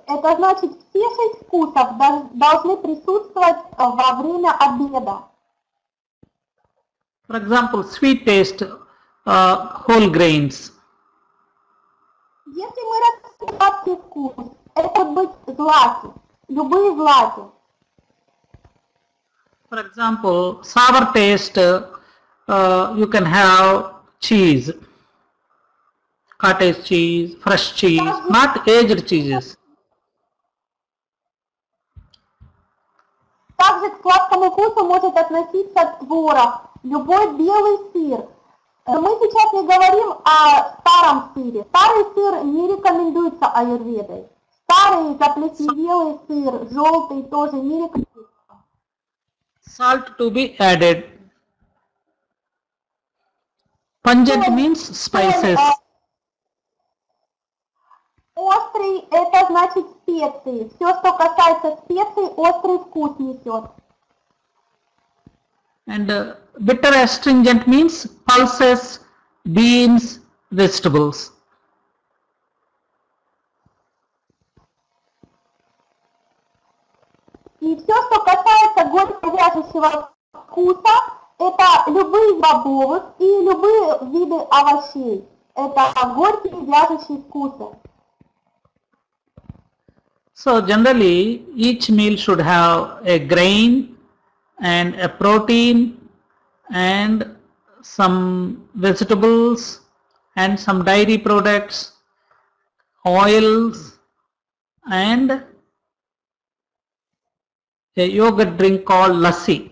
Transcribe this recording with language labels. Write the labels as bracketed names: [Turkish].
[Russian] Это значит, все 6 вкусов должны присутствовать во время обеда. [English] For example, sweet taste, whole grains. [Russian] Если мы растим сладкий вкус, это может быть злаки, любые злаки. [English] For example, sour taste, you can have cheese, cottage cheese, fresh cheese, not aged cheeses. [Russian] Также к сладкому вкусу может относиться творог, любой белый сыр. Мы сейчас не говорим о старом сыре. Старый сыр не рекомендуется аюрведой. Старый заплесневелый сыр, желтый тоже не рекомендуется. [English] Salt to be added. Pungent means spices. [Russian] Острый – это значит специи. Все, что касается специй, острый вкус несет. [English] And bitter astringent means pulses, beans, vegetables. [Russian] И все, что касается горько-вяжущего вкуса, это любые бобовых и любые виды овощей. Это горькие вяжущие вкусы. [English] So generally, each meal should have a grain and a protein and some vegetables and some dairy products, oils and a yogurt drink called lassi.